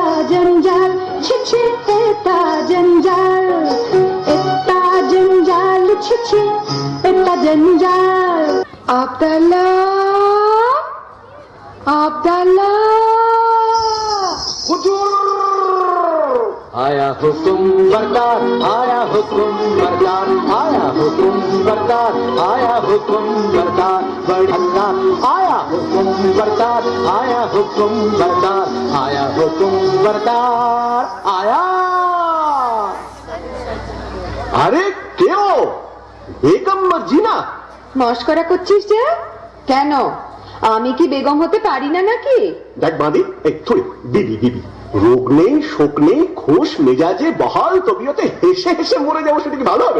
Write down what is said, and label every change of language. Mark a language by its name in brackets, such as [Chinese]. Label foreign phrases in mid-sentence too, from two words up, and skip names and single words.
[Bangla] জঞ্জাল, ছি ছি এত জঞ্জাল, এত জঞ্জাল, ছি ছি এত জঞ্জাল। आब्दुल्ला, आब्दुल्ला। [Hindi] आया हुकुम बरदार, आया हुकुम बरदार, आया हुकुम बरदार, आया हुकुम बरदार, बढ़ता आया हुकुम बरदार, आया हुकुम बरदार, आया हुकुम बरदार, आया। [Bangla] আরে কেউ বেগম মর্জিনা মস্করা করছিস যে? কেন, আমি কি বেগম হতে পারি না নাকি? দেখ বাঁধি থুড়ি দিদি দিদি, রোগ নেই শোক নেই, খোশ মেজাজে বহাল তবিয়তে হেসে হেসে মরে যাবো, সেটা কি ভালো হবে?